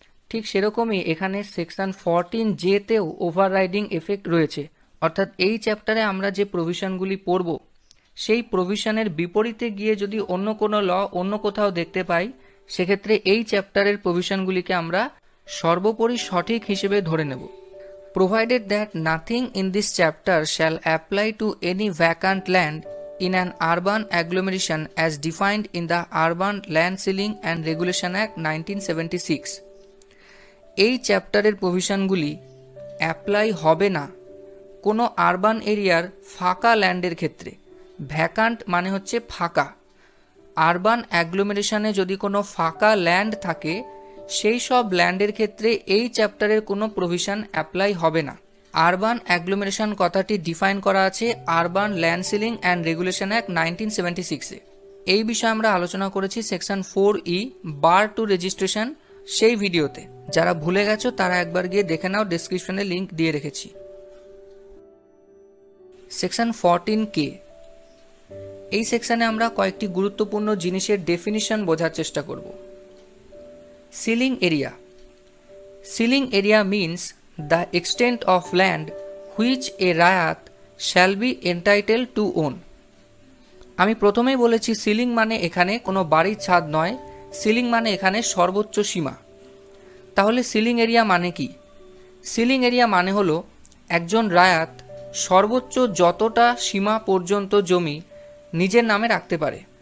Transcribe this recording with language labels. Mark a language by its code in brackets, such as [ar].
[bn] ঠিক সেরকমই এখানে সেকশন 14J-তেও ওভাররাইডিং এফেক্ট রয়েছে। অর্থাৎ এই চ্যাপ্টারে আমরা যে প্রভিশনগুলি পড়ব, সেই প্রভিশনের বিপরীতে গিয়ে যদি অন্য কোনো ল অন্য কোথাও দেখতে পাই, সেক্ষেত্রে এই চ্যাপ্টারের প্রভিশনগুলিকে আমরা সর্বোপরি সঠিক হিসেবে ধরে নেব। [en] Provided that nothing in this chapter shall apply to any vacant land in an urban agglomeration as defined in the Urban Land Ceiling and Regulation Act 1976, [bn] এই চ্যাপ্টারের প্রভিশনগুলি অ্যাপ্লাই হবে না কোনো আরবান এরিয়ার ফাঁকা ল্যান্ডের ক্ষেত্রে। ভ্যাকান্ট মানে হচ্ছে ফাঁকা। আরবান অ্যাগ্লোমেরেশনে যদি কোনো ফাঁকা ল্যান্ড থাকে, সেই সব ল্যান্ডের ক্ষেত্রে এই চ্যাপ্টারের কোনো প্রভিশন অ্যাপ্লাই হবে না। আরবান অ্যাগ্লোমেরেশন কথাটি ডিফাইন করা আছে urban land ceiling and regulation act 1976-এ। এই বিষয়ে আমরা আলোচনা করেছি সেকশন 4E বার টু রেজিস্ট্রেশন সেই ভিডিওতে। যারা ভুলে গেছো তারা একবার গিয়ে দেখে নাও, ডেসক্রিপশনে লিঙ্ক দিয়ে রেখেছি। সেকশন 14K, এই সেকশনে আমরা কয়েকটি গুরুত্বপূর্ণ জিনিসের ডেফিনিশন বোঝার চেষ্টা করব। [en] Ceiling area. Ceiling area means the extent of land which a raiyat shall be entitled to own. [bn] আমি প্রথমেই বলেছি সিলিং মানে এখানে কোনো বাড়ির ছাদ নয়, সিলিং মানে এখানে সর্বোচ্চ সীমা। তাহলে সিলিং এরিয়া মানে কি? সিলিং এরিয়া মানে হলো একজন রায়াত সর্বোচ্চ যতটা সীমা পর্যন্ত জমি নিজের নামে রাখতে পারে।